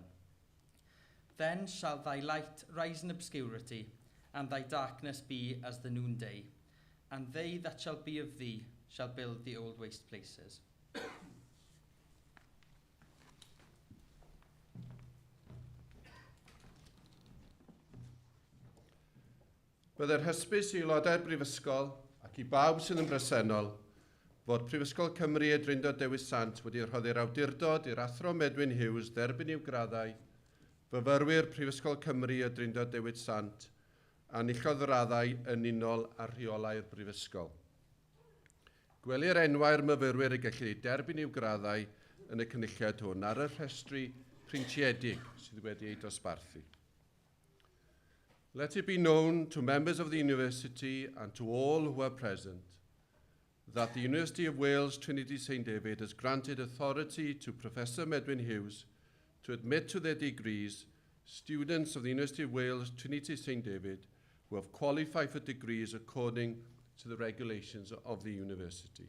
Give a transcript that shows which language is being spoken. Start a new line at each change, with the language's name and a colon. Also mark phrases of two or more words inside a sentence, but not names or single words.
English: Then shall thy light rise in obscurity, and thy darkness be as the noonday, and they that shall be of thee shall build the old waste places.
Welsh: Byddai'r hysbys i aelodau'r brifysgol ac i bawb sydd yn bresennol fod Prifysgol Cymru y Drindod Dewi Sant wedi rhoddi'r awdurdod i'r Athro Medwyn Hughes derbyn i'w graddau, fyfyrwyr Prifysgol Cymru y Drindod Dewi Sant a nillodd raddau yn unol ar rheolau'r brifysgol. Gwelir enwau'r myfyrwyr y gellir ei derbyn i'w graddau yn y cynulliad hwn ar y rhestri printiedig sydd wedi ei dosbarthu.
English: Let it be known to members of the university and to all who are present that the University of Wales Trinity St David has granted authority to Professor Medwyn Hughes to admit to their degrees students of the University of Wales Trinity St David who have qualified for degrees according to the regulations of the university.